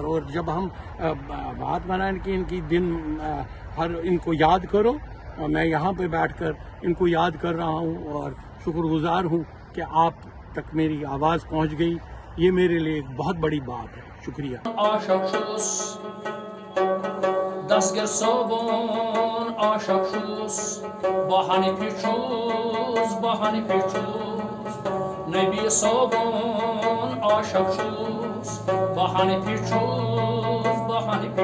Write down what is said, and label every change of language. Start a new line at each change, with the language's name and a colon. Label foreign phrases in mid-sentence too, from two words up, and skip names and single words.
Urdu: اور جب ہم بات بنائیں کہ ان کی دن ہر ان کو یاد کرو، میں یہاں پہ بیٹھ کر ان کو یاد کر رہا ہوں، اور شکر گزار ہوں کہ آپ تک میری آواز پہنچ گئی، یہ میرے لیے ایک بہت بڑی بات ہے۔ شکریہ۔
Kashmiri: عاشق چھس دستگیر صوبون عاشق چھس، بہ حنفی چھس، بہ حنفی چھس، نبی صوبون عاشق چھس، بہ حنفی چھس، بہ حنفی